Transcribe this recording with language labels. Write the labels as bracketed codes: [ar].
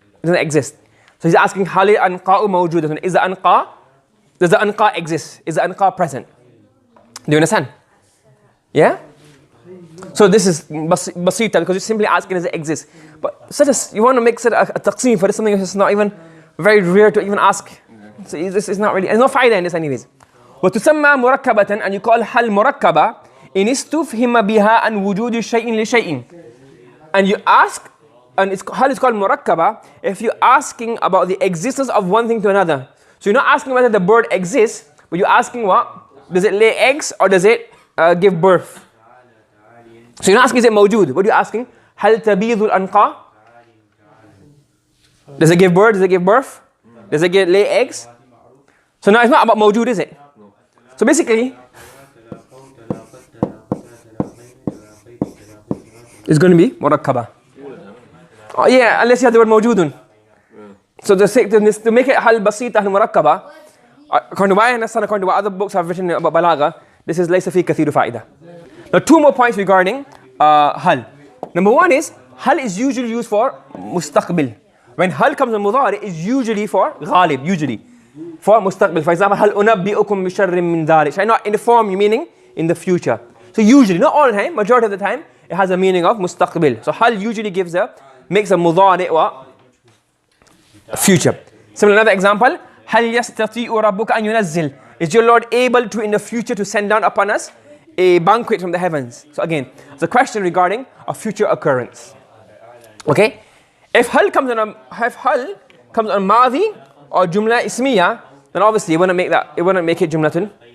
[en] It doesn't exist. So he's asking, [ar] Hali anqa'u mawjudatun. [en] Does the anqa exist? Is the anqa present? Do you understand? Yeah? So this is basita because you're simply asking does it exist. But you want to make a taqsim for something that's not even very rare to even ask. So this is not really, there's no faida in this anyways. [ar] وتسمى مركبة, [en] and you call hal [ar] مركبة إن استفهم بها عن وجود شيء لشيء. [en] And you ask, and hal is called مركبة if you're asking about the existence of one thing to another. So you're not asking whether the bird exists, but you're asking what? Does it lay eggs or does it give birth? So you're not asking is it موجود. What are you asking? [ar] هل تبيض العنقاء? [en] Does it give birth? Does it give birth? Does it lay eggs? So now it's not about موجود, is it? So basically, it's going to be مركبة. Oh yeah, unless you have the word موجود. So to make it hal basita hal murakkaba, according to my understanding, according to what other books have written about Balagah, this is [ar] laysa fi kathiru fa'ida. [en] Now two more points regarding hal. Number one is هل is usually used for مستقبل. When هل comes in مضارع is usually for غالب, usually for مستقبل. For example, [ar] هل أنبئكم بشر من ذلك. [en] Shall I not inform you, meaning in the future. So usually, not all the time, majority of the time, it has a meaning of مستقبل. So هل usually makes a مضارع what? Future. Similar another example, [ar] هل يستطيع ربك أن ينزل. [en] Is your Lord able to in the future to send down upon us a banquet from the heavens? So again, it's a question regarding a future occurrence. Okay? If هل comes on ماضي or جملة اسمية, then obviously it wouldn't make it جملة.